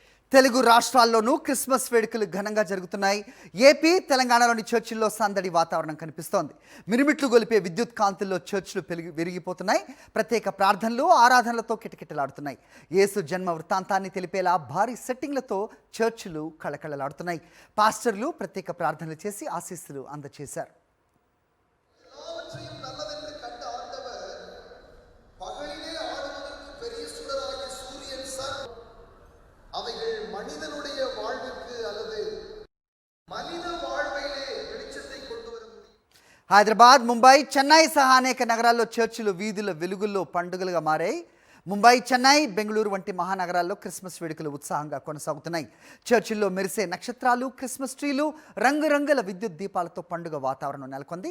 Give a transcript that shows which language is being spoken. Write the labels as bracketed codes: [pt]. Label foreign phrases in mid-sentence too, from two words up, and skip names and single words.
[te] తెలుగు రాష్ట్రాల్లోనూ క్రిస్మస్ వేడుకలు ఘనంగా జరుగుతున్నాయి. ఏపీ, తెలంగాణలోని చర్చిల్లో సందడి వాతావరణం కనిపిస్తోంది. మిరుమిట్లు గొలిపే విద్యుత్ కాంతుల్లో చర్చిలు విరిగిపోతున్నాయి. ప్రత్యేక ప్రార్థనలు, ఆరాధనలతో కిటకిటలాడుతున్నాయి. యేసు జన్మ వృత్తాంతాన్ని తెలిపేలా భారీ సెట్టింగ్లతో చర్చిలు కళకళలాడుతున్నాయి. పాస్టర్లు ప్రత్యేక ప్రార్థనలు చేసి ఆశీస్సులు అందజేశారు. [ta] அவைகள் மனிதனுடைய வாழ்விற்கு அல்லது மனித வாழ்விலே வெளிச்சத்தை கொண்டு வர முடியும். [te] హైదరాబాద్, ముంబై, చెన్నై సహా అనేక నగరాల్లో చర్చిలు వీధుల వెలుగుల్లో పండుగలుగా మారాయి. ముంబై, చెన్నై, బెంగళూరు వంటి మహానగరాల్లో క్రిస్మస్ వేడుకలు ఉత్సాహంగా కొనసాగుతున్నాయి. చర్చిల్లో మెరిసే నక్షత్రాలు, క్రిస్మస్ ట్రీలు, రంగురంగుల విద్యుత్ దీపాలతో పండుగ వాతావరణం నెలకొంది.